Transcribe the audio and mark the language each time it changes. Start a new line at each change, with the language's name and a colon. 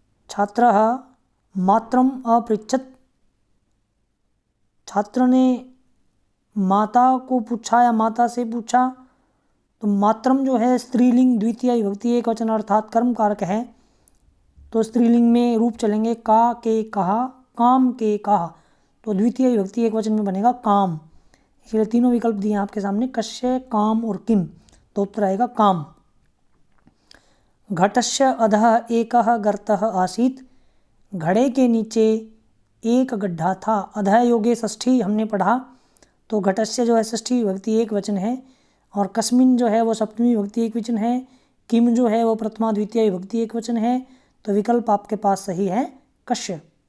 Sanskrit: छात्रः मात्रम अपृच्छत्।
Hindi: छात्र ने माता को पूछा या माता से पूछा, तो मात्रम जो है स्त्रीलिंग द्वितीय विभक्ति एक वचन अर्थात कर्म कारक है, तो स्त्रीलिंग में रूप चलेंगे का के कहा, काम के कहा, तो द्वितीय विभक्ति एक वचन में बनेगा काम। इसलिए तीनों विकल्प दिए आपके सामने, कस्य, काम और किम, तो उत्तर आएगा काम।
Sanskrit: घटस्य अधः एकः गर्तः आसीत्।
Hindi: घड़े के नीचे एक गड्ढा था। अधः योगे षष्ठी हमने पढ़ा, तो घटस्य जो है षष्ठी विभक्ति एक वचन है, और कस्मिन जो है वो सप्तमी विभक्ति एक वचन है, किम जो है वो प्रथमा द्वितीय विभक्ति एक वचन है, तो विकल्प आपके पास सही है कस्य।